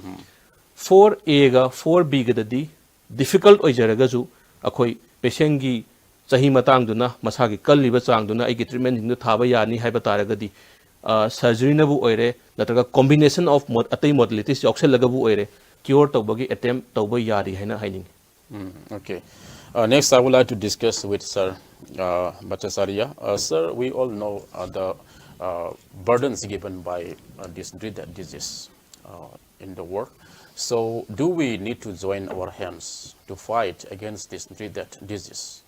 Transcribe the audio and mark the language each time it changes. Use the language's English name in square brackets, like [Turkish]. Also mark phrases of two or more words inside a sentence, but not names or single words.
[Manipuri] 4A ga 4B ga di difficult oijaraga ju akhoi patient gi chahi matang duna masagi kalliba chang duna ai gi treatment hindu thaba yani haiba taraga di surgery na bu oire natraga [English] combination of [Manipuri] atai modalities yoksel laga bu oire cure tawbagi attempt tawba yari haina haining [English] okay next I would like to discuss with Sir Bhattacharya. Sir, we all know the burdens given by this dreaded disease in the world. So do we need to join our hands to fight against this dreaded disease?